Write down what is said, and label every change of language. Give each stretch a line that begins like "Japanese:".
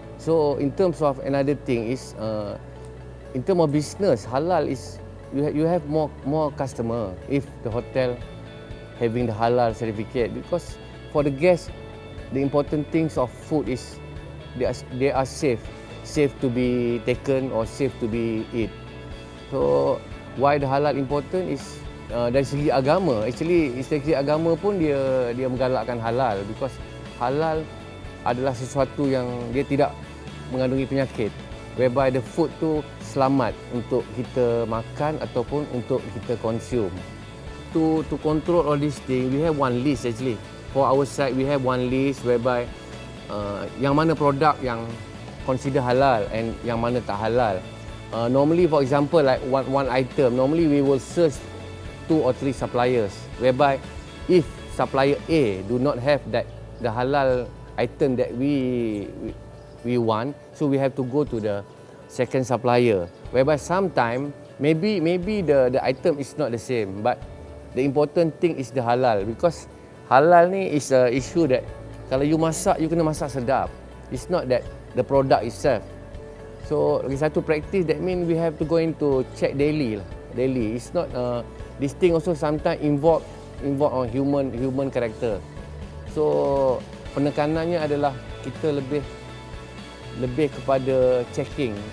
English: So in terms of another thing is in terms of business, halal is you have more customer if the hotel having the halal certificate, because for the guests the important things of food is they are safe to be taken or safe to be eat. So why the halal important is
Malay: dari segi agama.
English: Actually
Malay: dari segi agama pun dia menggalakkan halal,
English: because
Malay: halal adalah sesuatu yang dia tidak mengandungi penyakit,
English: whereby the food
Malay: tu selamat untuk kita makan ataupun untuk kita
English: consume. To control all these things, we have one list actually. For our side, we have one list whereby
Malay: yang mana produk yang consider halal
English: and
Malay: yang mana tak halal.
English: Normally, for example, like one item, normally we will search 2 or 3 suppliers, whereby if supplier A do not have the halal item that we want, so we have to go to the second supplier, whereby sometime maybe the item is not the same, but the important thing is the halal, because
Malay: halal ni
English: is a issue that
Malay: kalau you masak, you kena masak sedap.
English: It's not that the product itself. So
Malay: lagi satu
English: practice, that mean we have to go into check daily. It's not this thing also sometimes involve on human character.
Malay: So penekanannya adalah kita lebih kepada checking.